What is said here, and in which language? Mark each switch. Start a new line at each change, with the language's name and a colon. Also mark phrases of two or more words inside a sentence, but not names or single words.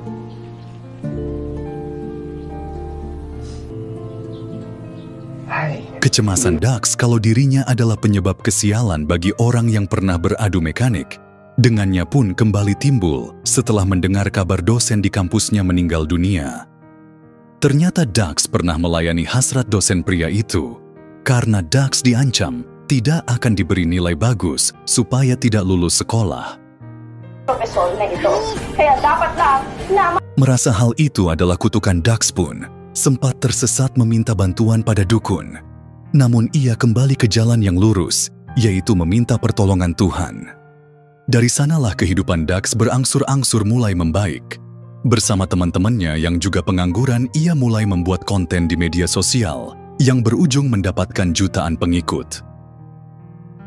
Indonesian: Kecemasan Dax kalau dirinya adalah penyebab kesialan bagi orang yang pernah beradu mekanik, dengannya pun kembali timbul setelah mendengar kabar dosen di kampusnya meninggal dunia. Ternyata Dax pernah melayani hasrat dosen pria itu, karena Dax diancam tidak akan diberi nilai bagus supaya tidak lulus sekolah.
Filipino: Profesor na ito, kaya dapat lang na...
Indonesian: Merasa hal itu adalah kutukan, Dax pun sempat tersesat meminta bantuan pada dukun. Namun ia kembali ke jalan yang lurus, yaitu meminta pertolongan Tuhan. Dari sanalah kehidupan Dax berangsur-angsur mulai membaik. Bersama teman-temannya yang juga pengangguran, ia mulai membuat konten di media sosial yang berujung mendapatkan jutaan pengikut.